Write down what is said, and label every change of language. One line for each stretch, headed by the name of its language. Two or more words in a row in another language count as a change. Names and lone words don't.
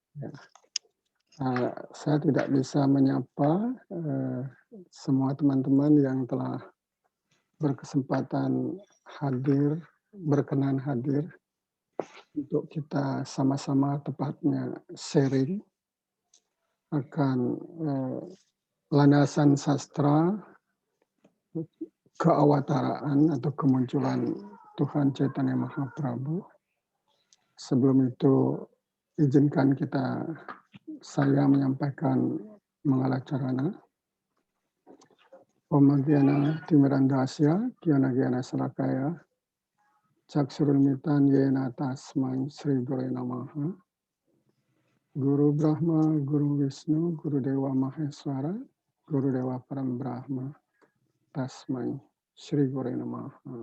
Indonesian: Saya tidak bisa menyapa semua teman-teman yang telah berkesempatan hadir, berkenan hadir untuk kita sama-sama tepatnya sharing akan landasan sastra keawataraan atau kemunculan Tuhan Chaitanya Mahaprabhu. Sebelum itu, izinkan saya menyampaikan Mangala Charana.
Sanskrit: ॐ ज्ञान तिमिरान्धस्य, ज्ञान ज्ञान शलाकया, चक्षुरुल्मितन् येन तस्मै श्री गुरु नमः. गुरु ब्रह्मा, गुरु विष्णु, गुरु देव महेश्वर, गुरु देव परम ब्रह्म, तस्मै श्री गुरु नमः.